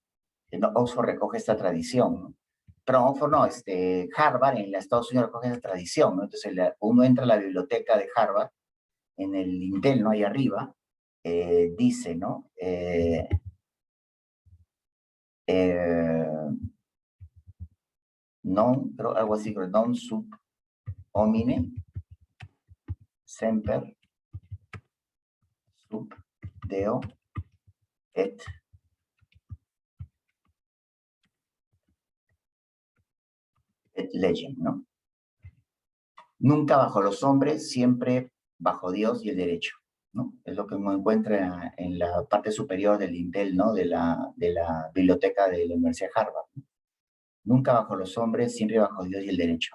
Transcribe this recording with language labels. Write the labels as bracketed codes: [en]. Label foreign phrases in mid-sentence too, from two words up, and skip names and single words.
[es] En Oxford recoge esta tradición, ¿no? Pero Oxford no, Harvard en los Estados Unidos recoge esta tradición, ¿no? Entonces uno entra a la biblioteca de Harvard, en el Intel, ¿no? Ahí arriba, dice, ¿no? Non, pero algo así, [la] non sub homine semper sub deo et legem, [es] ¿no? Nunca bajo los hombres, siempre bajo Dios y el derecho, ¿no? Es lo que uno encuentra en la parte superior del Intel, ¿no? De la biblioteca de la Universidad de Harvard, ¿no? Nunca bajo los hombres, siempre bajo Dios y el derecho.